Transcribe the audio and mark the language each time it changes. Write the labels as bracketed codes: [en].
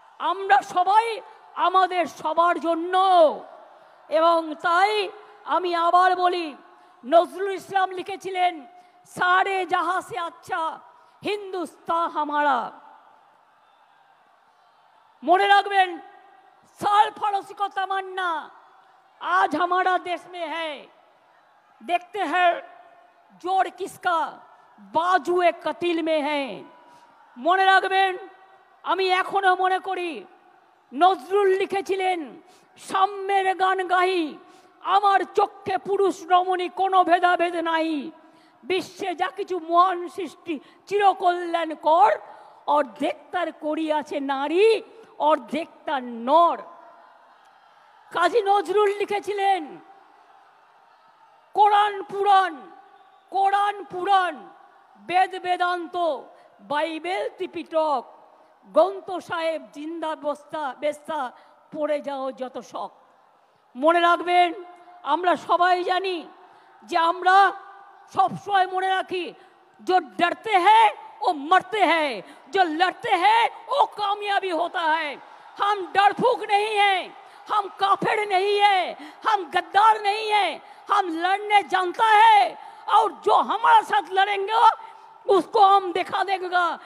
[bn] আমরা সবাই আমাদের সবার জন্য। এবং তাই আমি আবার বলি, নজরুল ইসলাম লিখেছিলেন, [hi] সারে জাহাঁ সে আচ্ছা হিন্দুস্তান হামারা। [bn] মনে রাখবেন, [hi] साल फरोसी को तमन्ना आज हमारा देश में है, देखते हैं जोड़ किसका बाजुए कतिल में है। [bn] মনে রাখবেন, আমি এখনো মনে করি নজরুল লিখেছিলেন, সাম্যের গান গাই আমার চক্ষে পুরুষ রমণী কোনো ভেদাভেদ নাই, বিশ্বে যা কিছু মহান সৃষ্টি চিরকল্যাণ কর, অর্ধেক তার করিয়াছে নারী অর্ধেক তার নর। কাজী নজরুল লিখেছিলেন, কোরআন পুরাণ, কোরআন পুরাণ, বেদ বেদান্ত, বাইবেল ত্রিপিটক, গ্রন্থ সাহেব জিন্দা বস্তা বেস্তা পড়ে যাও যত শখ। মনে রাখবেন, আমরা সবাই জানি যে আমরা সবসময় মনে রাখি, [hi] जो डरते हैं वो मरते हैं, जो लड़ते हैं वो कामयाबी होता है। हम डरफूक नहीं हैं, हम काफिर नहीं है, हम गद्दार नहीं है, हम लड़ने जानता है, और जो हमारे साथ लड़ेंगे उसको हम दिखा देगा।